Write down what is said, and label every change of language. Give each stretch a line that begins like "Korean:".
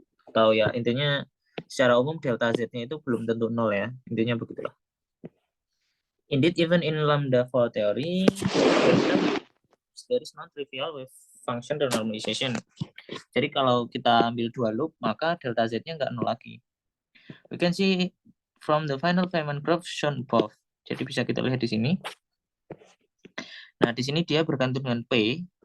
Indonesian: Atau ya intinya secara umum delta z-nya itu belum tentu nol ya. Intinya begitulah.
English: Indeed, even in lambda 4 theory, there is non-trivial wave function renormalization.
Indonesian: Jadi kalau kita ambil dua loop, maka delta z-nya nggak nol lagi.
English: We can see from the final Feynman graph shown above.
Indonesian: Jadi bisa kita lihat di sini. Nah, di sini dia bergantung dengan P.